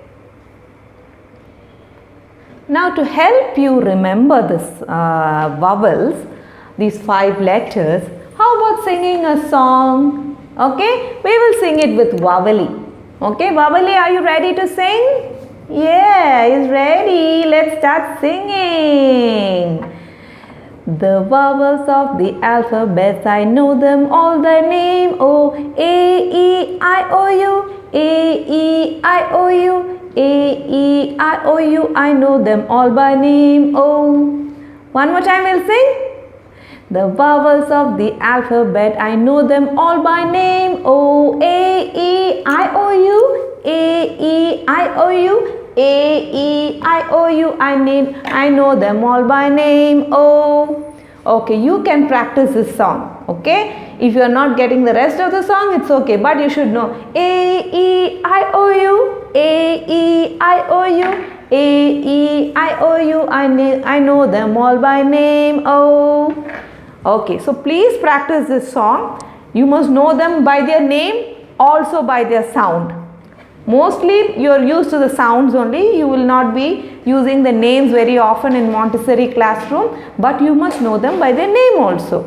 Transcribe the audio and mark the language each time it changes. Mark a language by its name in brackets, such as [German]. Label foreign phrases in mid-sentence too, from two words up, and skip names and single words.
[English] Now to help you remember this vowels, these 5 letters, how about singing a song? Okay, we will sing it with Vowely. Okay, Vowely, are you ready to sing? Yeah, he's ready. Let's start singing. The vowels of the alphabet, I know them all, their name. O, A, E, I, O, U. A, E, I, O, U. A, E, I, O, U, I know them all by name. Oh, one more time we'll sing. The vowels of the alphabet, I know them all by name. O, A, E, I, O, U. A, E, I, O, U. A, E, I, O, U, I know them all by name. Oh, okay, you can practice this song. Okay, if you are not getting the rest of the song, it's okay, but you should know A, E, I, O, U. A, E, I, O, U. A, E, I, O, U, I know them all by name. Oh, okay, so please practice this song. You must know them by their name, also by their sound. Mostly you are used to the sounds only. You will not be using the names very often in Montessori classroom, but you must know them by their name also.